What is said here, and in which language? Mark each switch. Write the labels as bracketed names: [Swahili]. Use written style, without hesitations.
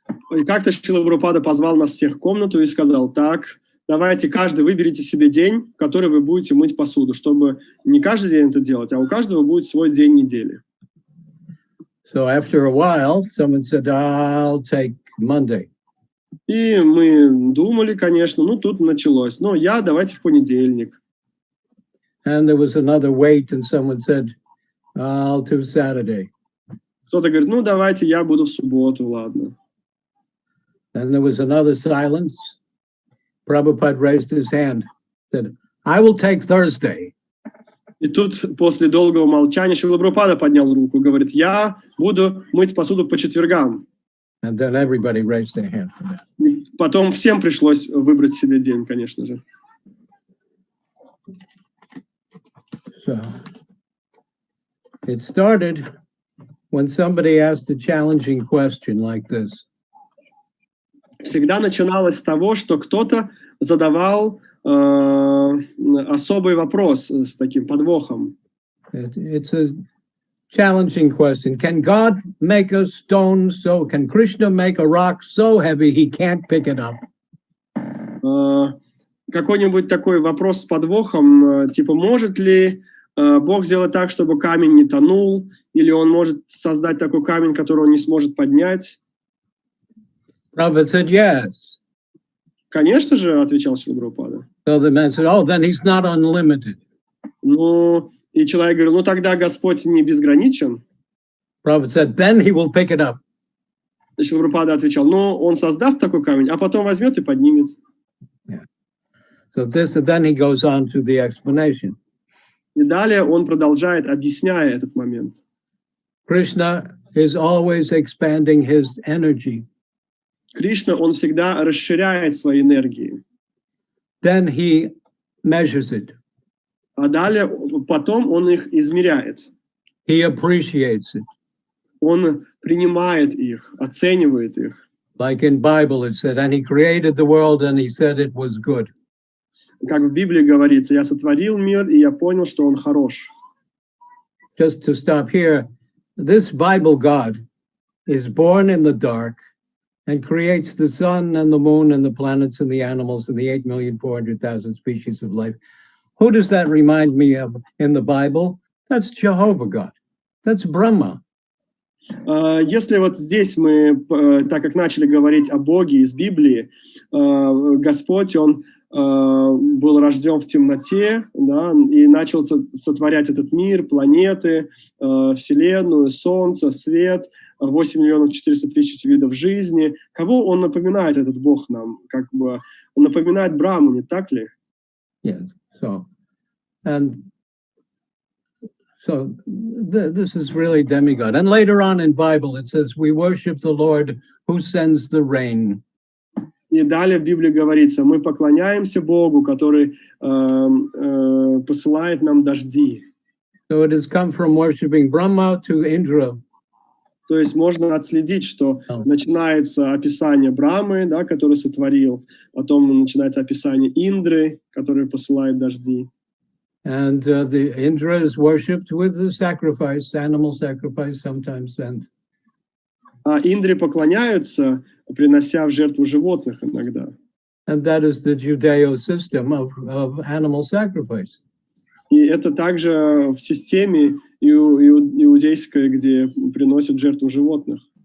[Russian] И как-то Срила Прабхупада позвал нас всех в комнату и сказал, так, давайте каждый выберите себе день, в который вы будете мыть посуду, чтобы не каждый день это делать, а у каждого будет свой день недели. [English] So after a while, someone said, I'll take Monday. [Russian] И мы думали, конечно, тут началось. Давайте в понедельник. [English] And there was another wait, and someone said, I'll do Saturday. [Russian] Кто-то говорит, давайте я буду в субботу, ладно. [English] And there was another silence. Prabhupada raised his hand, said, I will take Thursday. [Russian] И тут после долгого молчания Срила Прабхупада поднял руку и говорит, я буду мыть посуду по четвергам. [English] And then everybody raised their hand for that. [Russian] И потом всем пришлось выбрать себе день, конечно же. [English] So it started when somebody asked a challenging question like this. [Russian] Всегда начиналось с того, что кто-то задавал особый вопрос с таким подвохом. [English] It's a challenging question. Can God make a stone can Krishna make a rock so heavy he can't pick it up? [Russian] Какой-нибудь такой вопрос с подвохом, типа, может ли Бог сделать так, чтобы камень не тонул, или он может создать такой камень, который он не сможет поднять? [English] Prabhupada said yes. [Russian] Конечно же, отвечал Срила Прабхупада. [English] So the man said, then he's not unlimited. [Russian] И человек говорил, тогда Господь не безграничен. [English] Prabhupada said, then he will pick it up. [Russian] И Срила Прабхупада отвечал, он создаст такой камень, а потом возьмет и поднимет. [English] Yeah. So then he goes on to the explanation. [Russian] И далее он продолжает, объясняя этот момент. [English] Krishna is always expanding his energy. [Russian] Кришна, он всегда расширяет свои энергии. [English] Then he measures it. [Russian] А далее, потом он их измеряет. [English] He appreciates it. [Russian] Он принимает их, оценивает их. [English] Like in Bible it said, and he created the world and he said it was good. [Russian] Как в Библии говорится, я сотворил мир, и я понял, что он хорош. [English] Just to stop here, this Bible God is born in the dark and creates the sun and the moon and the planets and the animals and the 8,400,000 species of life. Who does that remind me of in the Bible? That's Jehovah God. That's Brahma. [Russian] Если вот здесь мы, так как начали говорить о Боге из Библии, Господь, Он был рожден в темноте, да, и начал сотворять этот мир, планеты, Вселенную, Солнце, свет, 8,400,000 видов жизни. Кого он напоминает, этот Бог нам? Как бы он напоминает Брахму, не так ли? [English] Yes. So this is really demigod. And later on in Bible it says, we worship the Lord who sends the rain. [Russian] И далее в Библии говорится, мы поклоняемся Богу, который посылает нам дожди. [English] So it has come from worshiping Brahma to Indra. [Russian] То есть можно отследить, что начинается описание Брамы, да, который сотворил, потом начинается описание Индры, который посылает дожди. [English] And the Indra is worshipped with the sacrifice, animal sacrifice sometimes. [Russian] А Индре поклоняются, принося в жертву животных иногда. [English] And that is the Judeo system of animal sacrifice. [Russian] И это также в системе иудейской, где приносят жертву животных.